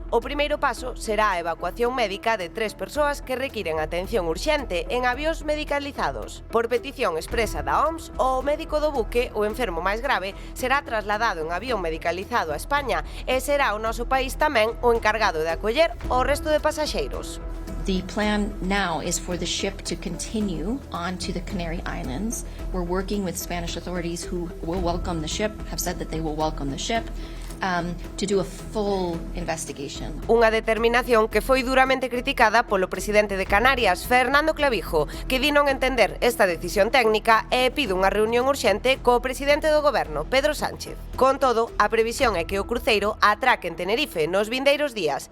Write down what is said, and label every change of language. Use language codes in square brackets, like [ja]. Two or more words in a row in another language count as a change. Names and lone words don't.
[gl] O primeiro paso será a evacuación médica de 3 persoas que requiren atención urxente en avións medicalizados. Por petición expresa da OMS, o médico do buque, o enfermo máis grave, será trasladado en avión medicalizado a España e será o noso país tamén o encargado de acoller o resto de pasaxeiros. [en] The plan now is for the ship to continue on to the Canary Islands. We're working with Spanish authorities who will welcome the ship, have said that they will welcome the ship, to do a full investigation. [gl] Unha determinación que foi duramente criticada polo presidente de Canarias, Fernando Clavijo, que di non entender esta decisión técnica e pide unha reunión urxente co presidente do goberno, Pedro Sánchez. Con todo, a previsión é que o cruceiro atraque en Tenerife nos vindeiros días.